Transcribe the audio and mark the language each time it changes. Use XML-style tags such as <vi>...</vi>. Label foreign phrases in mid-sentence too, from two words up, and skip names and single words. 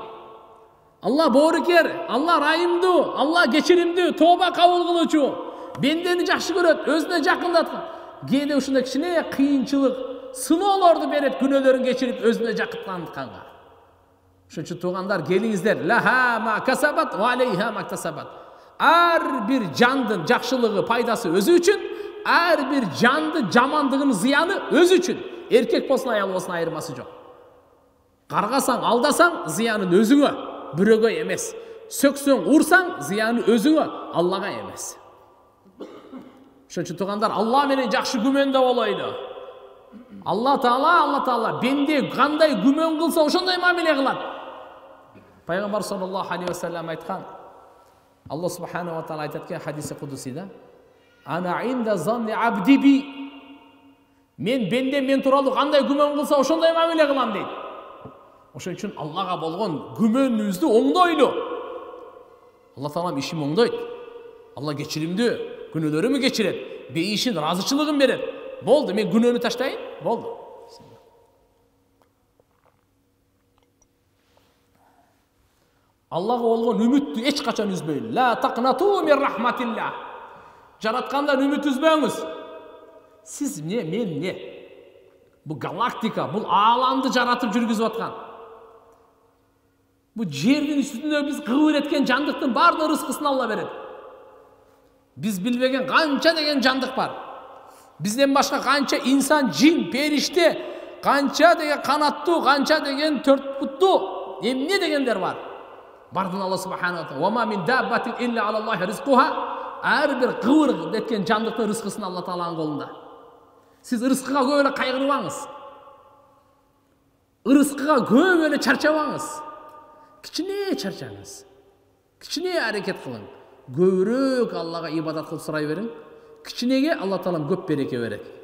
<ky>Алла боорукер, Алла райымдуу, Алла кечиримдүү, тооба кабыл кылуучу, бендени жакшы көрөт, өзүнө жакындаткан. Кээде ушундай кичине кыйынчылык, сыноолорду берет, күнөөлөрүн кечирип өзүнө жакындатканга. Ошон үчүн туугандар, келиңиздер,</ky> <ar>لها ما كسبت وعليها ما كسبت.</ar> <ky>Ар бир жандын жакшылыгы, пайдасы өзү үчүн, ар бир жандын жамандыгынын зыяны өзү үчүн. Эркек болсун, аял болсун айырмасы жок. Каргасаң, алдасаң, зыянын өзүңө, бирөөгө эмес. Сөксөң, урсаң, зыяны өзүңө, Аллага эмес. Ошон үчүн туугандар, Алла менен жакшы күмөндө болойлу. Алла Таала бенде кандай күмөн кылса, ошондой мамиле кылат. Пайгамбар</ky> <ar>صلى الله عليه وسلم</ar> <ky>айткан. Алла</ky> <ar>سبحانه وتعالى</ar> <ky>айтат экен хадиси кудусида:</ky> <ar>"أنا عند ظن عبدي بي."</ar> <ky>Мен бенде мен тууралуу кандай күмөн кылса, ошондой мамиле кылам дейт. Ошон үчүн Аллага болгон күмөнүбүздү оңдойлу. Алла Таалам ишин оңдойт. Алла кечиримдүү, күнөөлөрүмү кечирет, бейишин, ыраазычылыгын берет. Болду, мен күнөөнү таштайын, болду. Аллага болгон үмүттү эч качан үзбөйлү.</ky> <ar>لا تقنطوا من رحمة الله.</ar> <ky>Жараткандан үмүт үзбөңүз. Сиз мен не? Бул галактика, бул ааламды жаратып жүргүзүп аткан. Бул жердин үстүндө биз кыбыр эткен жандыктын баардык рызкысын Алла берет. Биз билбеген канча деген жандык бар. Бизден башка канча инсан, жин, периште, канча деген канаттуу, канча деген төрт буттуу, эмне дегендер бар. Бардын Алла</ky> <ar>سبحانه وتعالى: "وما من دابة إلا على الله رزقها."</ar> <ky>Ар бир кыбыр эткен жандыктын рызкысын Алла Тааланын колунда. Сиз рызкыга көп эле кайгырбаңыз. Рызкыга көп эле чарчабаңыз. Кичине чарчаңыз. Кичине аракет кылың. Көбүрөөк Аллага ибадат кылып сурай бериң. Кичинеге Алла Таалам көп береке берет.</ky>